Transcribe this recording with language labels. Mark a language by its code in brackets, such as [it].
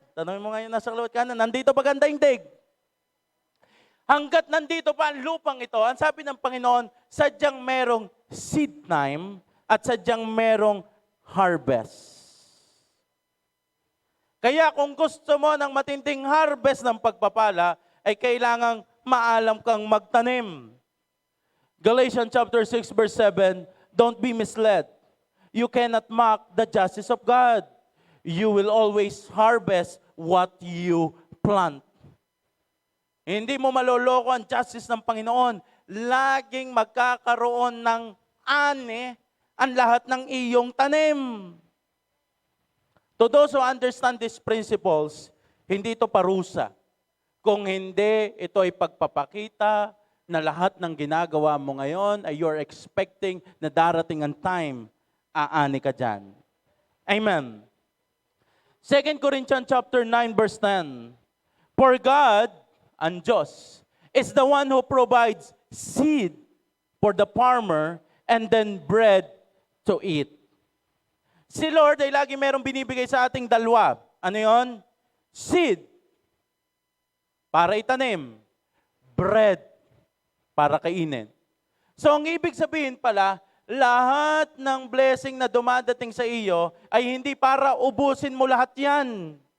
[tl] Tanongin mo ngayon nasa kaliwat kanan, nandito pa ang daigdig. Hanggat nandito pa ang lupang ito, ang sabi ng Panginoon, sadyang merong seed time at sadyang merong harvest. Kaya kung gusto mo ng matinding harvest ng pagpapala, ay kailangang maalam kang magtanim. [en] Galatians chapter 6 verse 7, don't be misled. You cannot mock the justice of God. You will always harvest what you plant. [tl] Hindi mo maloloko ang justice ng Panginoon. Laging magkakaroon ng ani ang lahat ng iyong tanim. [en] To those who understand these principles, [tl] hindi ito parusa. Kung hindi, ito ay pagpapakita na lahat ng ginagawa mo ngayon ay [en] you're expecting [tl] na darating ang time, aani ka dyan. [en] Amen. 2 Corinthians chapter 9 verse 10. For God, [tl] ang Diyos, [en] is the one who provides seed for the farmer and then bread to eat. [tl] Si Lord ay lagi merong binibigay sa ating dalawa. Ano yon? Seed para itanim. Bread para kainin. So ang ibig sabihin pala, lahat ng blessing na dumadating sa iyo ay hindi para ubusin mo lahat yan.